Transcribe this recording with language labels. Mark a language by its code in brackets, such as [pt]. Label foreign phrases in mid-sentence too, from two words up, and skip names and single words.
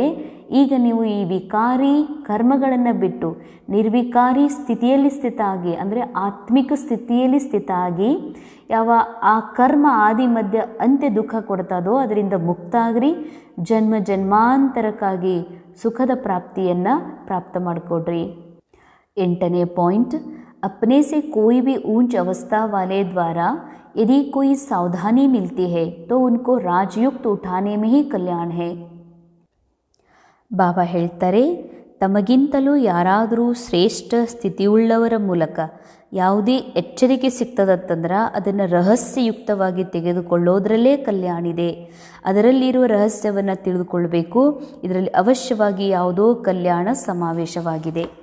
[kn] ಈಗ ನೀವು ಈ ವಿಕಾರಿ ಕರ್ಮಗಳನ್ನು ಬಿಟ್ಟು ನಿರ್ವಿಕಾರಿ ಸ್ಥಿತಿಯಲ್ಲಿ ಸ್ಥಿತ ಆಗಿ, ಅಂದರೆ ಆತ್ಮಿಕ ಸ್ಥಿತಿಯಲ್ಲಿ ಸ್ಥಿತ ಆಗಿ, ಯಾವ ಆ ಕರ್ಮ ಆದಿ ಮಧ್ಯ ಅಂತ್ಯ ದುಃಖ ಕೊಡ್ತದೋ ಅದರಿಂದ ಮುಕ್ತ ಆಗ್ರಿ. ಜನ್ಮ ಜನ್ಮಾಂತರಕ್ಕಾಗಿ ಸುಖದ ಪ್ರಾಪ್ತಿಯನ್ನು ಪ್ರಾಪ್ತ ಮಾಡಿಕೊಡ್ರಿ. 8ನೇ ಪಾಯಿಂಟ್, [hi] अपने से कोई भी ऊंच अवस्था वाले द्वारा यदि कोई सावधानी मिलती है तो उनको राजयुक्त उठाने में ही कल्याण है. [kn] ಬಾಬಾ ಹೇಳ್ತಾರೆ, ತಮಗಿಂತಲೂ ಯಾರಾದರೂ ಶ್ರೇಷ್ಠ ಸ್ಥಿತಿಯುಳ್ಳವರ ಮೂಲಕ ಯಾವುದೇ ಎಚ್ಚರಿಕೆ ಸಿಗ್ತದಂತಂದ್ರೆ ಅದನ್ನು ರಹಸ್ಯಯುಕ್ತವಾಗಿ ತೆಗೆದುಕೊಳ್ಳೋದ್ರಲ್ಲೇ ಕಲ್ಯಾಣಿದೆ. ಅದರಲ್ಲಿರುವ ರಹಸ್ಯವನ್ನು ತಿಳಿದುಕೊಳ್ಬೇಕು. ಇದರಲ್ಲಿ ಅವಶ್ಯವಾಗಿ ಯಾವುದೋ ಕಲ್ಯಾಣ ಸಮಾವೇಶವಾಗಿದೆ.